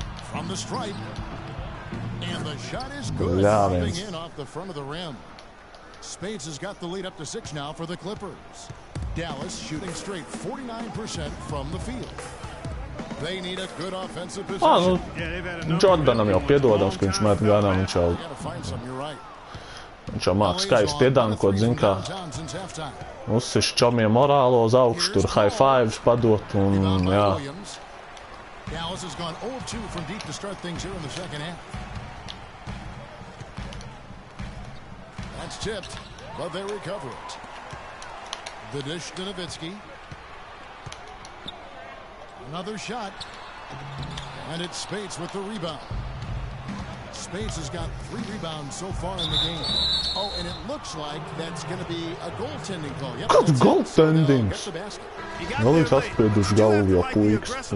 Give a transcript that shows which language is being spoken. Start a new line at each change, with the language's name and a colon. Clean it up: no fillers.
English: From the stripe. And the shot is good. Dropping in off the front of the rim. Spades has got the lead up to 6 now for the Clippers. Dallas shooting straight 49% from the field. They need a good offensive possession.
Latvian: Jordanam jau piedodams, ka viņš met garām, viņš jau māk skaisti piedankot, zin kā uzsiš čomiem morālo uz augšu, tur high fives padot un jā.
English: Dallas has gone 0 of 2 from deep to start things here in the second half. That's tipped, but they recover it. The dish to Nowitzki. Another shot. And it's Spades with the rebound. Spades has got 3 rebounds so far in the game. Oh, and it looks like that's going to be a goaltending call.
Latvian: Kāds goaltendings? Galīgi saspieduši galvu jau puikas.